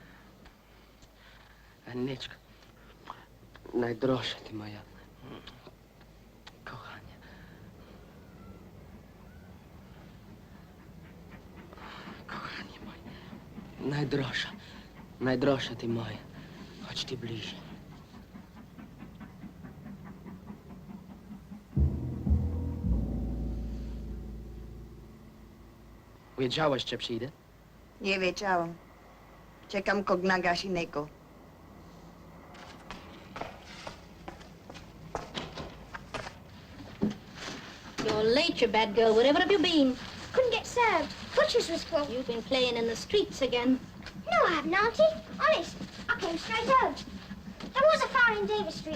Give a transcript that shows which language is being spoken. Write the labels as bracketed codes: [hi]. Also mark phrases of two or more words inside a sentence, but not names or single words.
[uk] Анечко. Найдорожча ти моя. Кохання. [pl] Najdroższa ty moja. Chodź ty bliżej. Wiedziałaś, że przyjdę? Nie wiedziałam. Czekam kogna Gasinego. [en] You're late, you bad girl. Wherever have you been? Couldn't get served. Butcher's was full. You've been playing in the streets again. No, I haven't, Auntie. Honest, I came straight home. There was a fire in Davis Street.